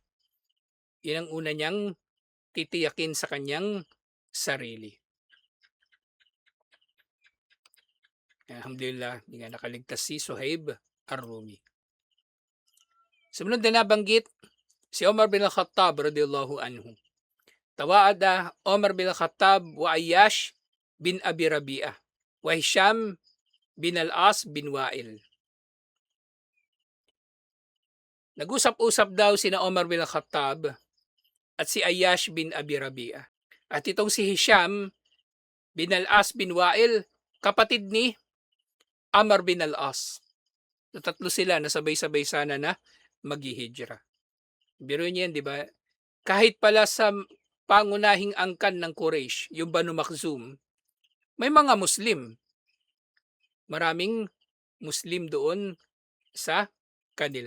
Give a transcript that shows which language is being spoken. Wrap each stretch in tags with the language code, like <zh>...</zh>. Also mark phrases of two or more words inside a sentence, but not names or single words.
<tl>Yan ang una niyang titiyakin sa kanyang sarili. Alhamdulillah, hindi nga nakaligtas si Suhaib ar-Rumi. Sumunod na nabanggit, si Omar bin al-Khattab</tl> <ar>رضي الله عنه. تواعد عمر بن الخطاب وعياش بن أبي ربيعة وهشام بن العاص بن وائل.</ar> <tl>Nag-usap-usap daw sina Omar bin al-Khattab at si Ayyash bin Abi Rabi'ah. At itong si Hisham bin al-As bin Wa'il, kapatid ni Amr bin al-As. Tatlo sila na sabay-sabay sana na maghihijra. Biro niyan, di ba? Kahit pala sa pangunahing angkan ng Quraysh, yung Banu Makhzum, may mga Muslim. Maraming Muslim doon sa kanila.</tl>